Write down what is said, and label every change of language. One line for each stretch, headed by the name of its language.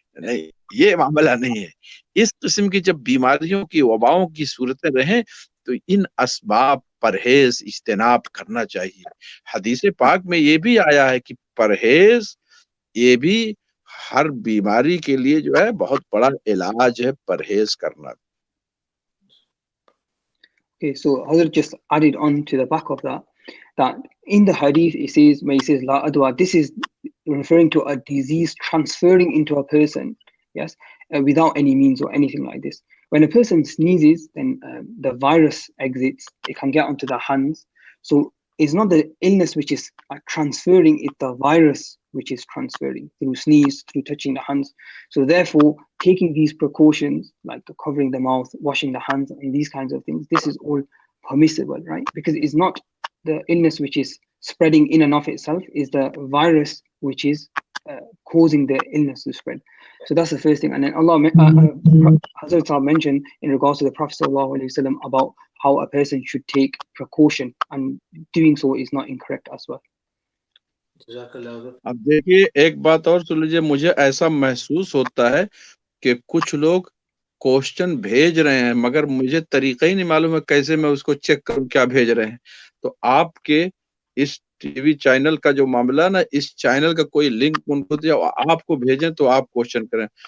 Urdu: نہیں، یہ معاملہ نہیں ہے. اس قسم کی جب بیماریوں کی وباؤں کی صورتیں رہیں تو ان اسباب پرہیز اجتناب کرنا چاہیے. حدیث پاک میں یہ بھی آیا ہے کہ پرہیز یہ بھی ہر بیماری کے لیے جو ہے بہت بڑا علاج ہے، پرہیز کرنا.
English: Okay, so Hazrat just added on to the back of that in the hadith it says, when he says la adwa, this is referring to a disease transferring into a person, yes, without any means or anything like this. When a person sneezes, then the virus exits, it can get onto the hands. So it's not the illness which is transferring, it's the virus which is transferring through sneeze, through touching the hands. So therefore, taking these precautions, like covering the mouth, washing the hands, and these kinds of things, this is all permissible, right? Because it's not the illness which is spreading in and of itself, is the virus which is causing the illness to spread. So that's the first thing. And then Allah, Hazrat Sahab mentioned in regards to the Prophet ﷺ about how a person should take precaution, and doing so is not incorrect as well.
Urdu: اب دیکھیے ایک بات اور سن لیجیے، مجھے ایسا محسوس ہوتا ہے کہ کچھ لوگ کوشچن بھیج رہے ہیں مگر مجھے طریقہ ہی نہیں معلوم ہے کیسے میں اس کو چیک کروں کیا بھیج رہے ہیں. تو آپ کے اس ٹی وی چینل کا جو معاملہ نا، اس چینل کا کوئی لنک ان کو دیا آپ کو بھیجیں تو آپ کوشچن کریں.